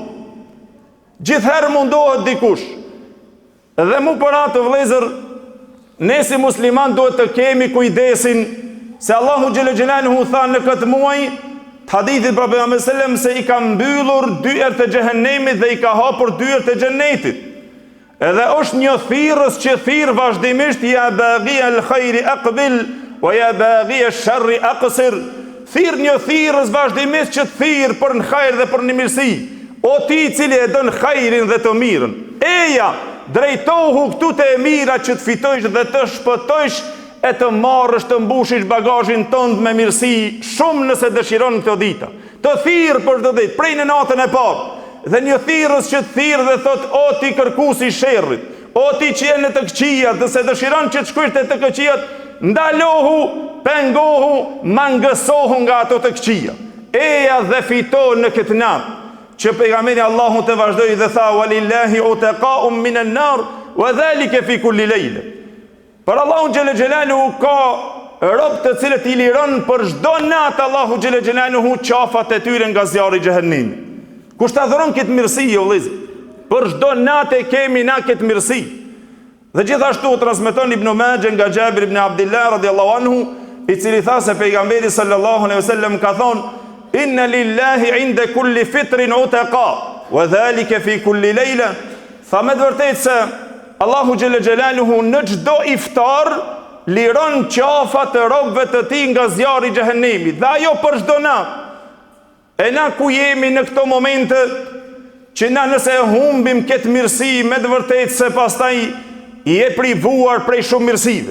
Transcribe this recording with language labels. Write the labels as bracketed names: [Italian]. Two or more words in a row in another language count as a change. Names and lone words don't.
[Albanian] Gjithherë mundohet dikush. Dhe mu për atë vëllezër, ne si musliman duhet të kemi kujdesin se Allahu [Arabic] جل جلاله [Albanian] tha në këtë muaj, hadithit për pejgamberin [Arabic] صلى الله عليه وسلم [Albanian] se i ka mbyllur dyert e xhehenemit dhe i ka hapur dyert e xhenetit. Edhe është një thirrës që thirr vazhdimisht [Arabic] يا باغي الخير أقبل ويا باغي الشر أقصر. [Albanian] Thirr një thirrës vazhdimisht që thirr për në hajër dhe për në mirësi. O ti i cili e don hajrin dhe të mirën, eja drejtohu këtu te e mira që të fitojsh dhe të shpëtojsh e të marrësh të mbushish bagazhin tënd me mirësi shumë nëse dëshiron këto dita. Të thirr për të ditë, prej në natën e parë. Dhe një thirrës që thirr dhe thot o ti kërkuesi i sherrit, o ti që je në të këqijat, nëse dëshiron që të shkosh te të këqijat, ndalohu, pengohu, mangësohu nga ato të këqija. Eja dhe fito në këtë natë. Që pejgamberi Allahu të vazhdoi dhe tha [Arabic] ولله عتقاء من النار وذلك في كل ليل. [Albanian] Për Allahu [Arabic] جل جلاله [Albanian] ka rob të cilët i liron për çdo natë Allahu [Arabic] جل جلاله [Albanian] qafat e tyre nga zjarri i xhehenemit. Kush ta dhuron këtë mirësi o vëllezër? Për çdo natë kemi na këtë mirësi. Dhe gjithashtu transmeton Ibn Majah nga Jabir ibn Abdullah [Arabic] رضي الله عنه, [Albanian] i cili tha se pejgamberi [Arabic] صلى الله عليه وسلم [Albanian] ka thonë [Arabic] إن لله عند كل فطر عتقاء وذلك في كل ليلة. [Albanian] Tha me të vërtetë se Allahu [Arabic] جل جلاله [Albanian] në çdo iftar liron qafat e robëve të tij nga zjarri i xhehenemit. Dhe ajo për çdo natë. E na ku jemi në këto momente që na nëse humbim këtë mirësi, me të vërtetë se pastaj i e privuar prej shumë mirësive.